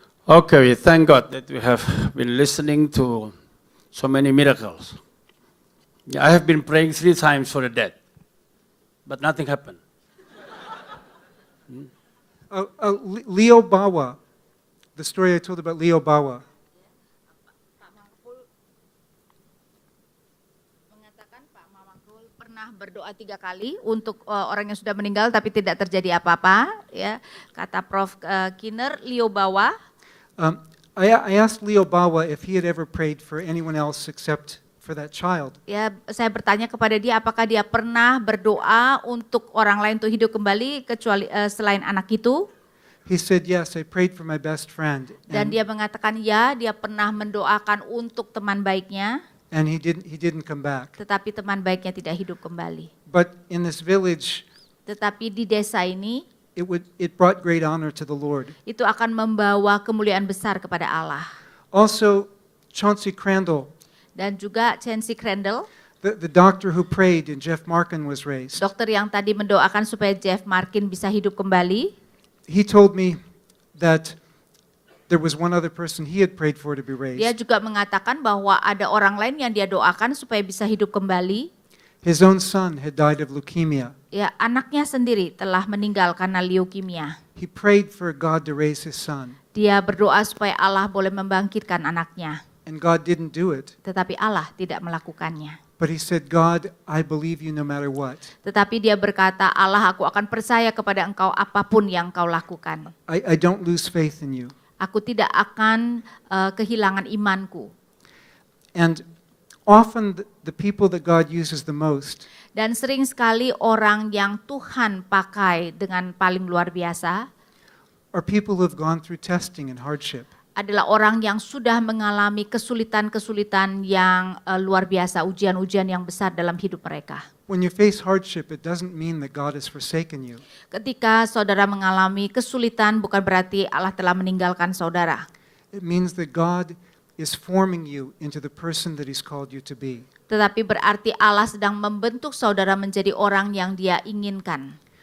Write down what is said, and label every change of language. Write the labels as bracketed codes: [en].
[en] Okay, we thank God that we have been listening to so many miracles. I have been praying 3 times for the dead, but nothing happened. Leo Bawa, the story I told about Leo Bawa. [id] Pak Mangkul mengatakan Pak Mangkul pernah berdoa 3 kali untuk orang yang sudah meninggal tapi tidak terjadi apa-apa, ya. Kata Prof. Kinner, Leo Bawa. [en] I asked Leo Bawa if he had ever prayed for anyone else except for that child. [id] Ya, saya bertanya kepada dia apakah dia pernah berdoa untuk orang lain untuk hidup kembali kecuali selain anak itu. [en] He said, yes, I prayed for my best friend. [id] Dan dia mengatakan ya, dia pernah mendoakan untuk teman baiknya, [en] And he didn't come back. [id] tetapi teman baiknya tidak hidup kembali. [en] But in this village, [id] Tetapi di desa ini [en] it brought great honor to the Lord. [id] itu akan membawa kemuliaan besar kepada Allah. [en] Also, Chauncey Crandall, [id] Dan juga Chauncey Crandall, [en] the doctor who prayed and Jeff Markin was raised. [id] dokter yang tadi mendoakan supaya Jeff Markin bisa hidup kembali. [en] He told me that there was one other person he had prayed for to be [id] Dia [en] raised. [id] juga mengatakan bahwa ada orang lain yang dia doakan supaya bisa hidup kembali. [en] His own son had died of leukemia. [id] Ya, anaknya sendiri telah meninggal karena leukemia. [en] He prayed for God to raise his son, [id] Dia berdoa supaya Allah boleh membangkitkan anaknya. [en] and God didn't do it. [id] Tetapi Allah tidak melakukannya. [en] But he said, God, I believe you no matter what. [id] Tetapi dia berkata, Allah, aku akan percaya kepada engkau apapun yang kau lakukan. [en] I don't lose faith in you. [id] Aku tidak akan kehilangan imanku. [en] And often the people that God uses the most [id] Dan sering sekali orang yang Tuhan pakai dengan paling luar biasa [en] are people who have gone through testing and hardship. [id] adalah orang yang sudah mengalami kesulitan-kesulitan yang luar biasa, ujian-ujian yang besar dalam hidup mereka. [en] When you face hardship, it doesn't mean that God has forsaken you. [id] Ketika saudara mengalami kesulitan bukan berarti Allah telah meninggalkan saudara. [en] It means that God is forming you into the person that he's called you to be. [id] Tetapi berarti Allah sedang membentuk saudara menjadi orang yang dia inginkan.